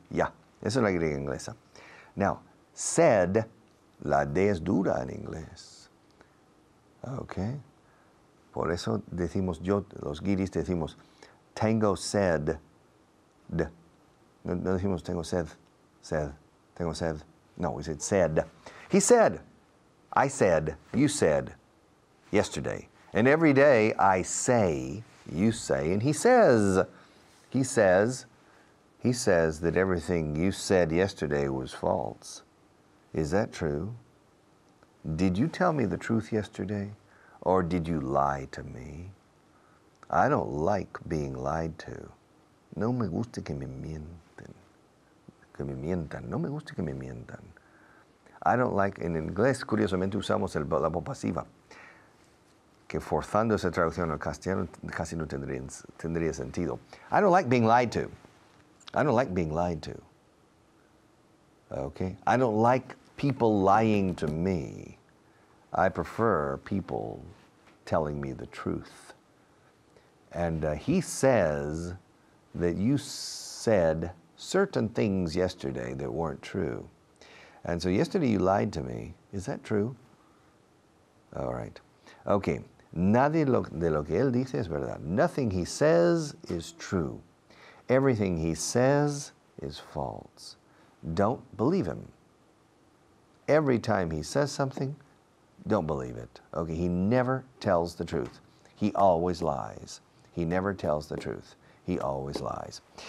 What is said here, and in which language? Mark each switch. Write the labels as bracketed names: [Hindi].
[Spanish] Esa es la Y inglesa. [English] Now, said, [Spanish] la D es dura en inglés. Okay. Por eso decimos, los guiris decimos, tengo sed. No decimos tengo sed, tengo sed. [English] No, we said. He said, I said, you said, yesterday. And every day I say, you say, and he says that everything you said yesterday was false. Is that true? Did you tell me the truth yesterday? Or did you lie to me? I don't like being lied to. [Spanish] No me gusta que me mienten. No me gusta que me mientan. [English] I don't like, [Spanish] en inglés curiosamente usamos la voz pasiva, que forzando esa traducción al castellano casi no tendría sentido. [English] I don't like being lied to. I don't like being lied to. Okay? I don't like people lying to me. I prefer people telling me the truth. And he says that you said certain things yesterday that weren't true. And so yesterday you lied to me. Is that true? All right. Okay. [Spanish] Nada de lo que él dice es verdad. [English] Nothing he says is true. Everything he says is false. Don't believe him. Every time he says something, don't believe it. Okay, he never tells the truth. He always lies. He never tells the truth. He always lies.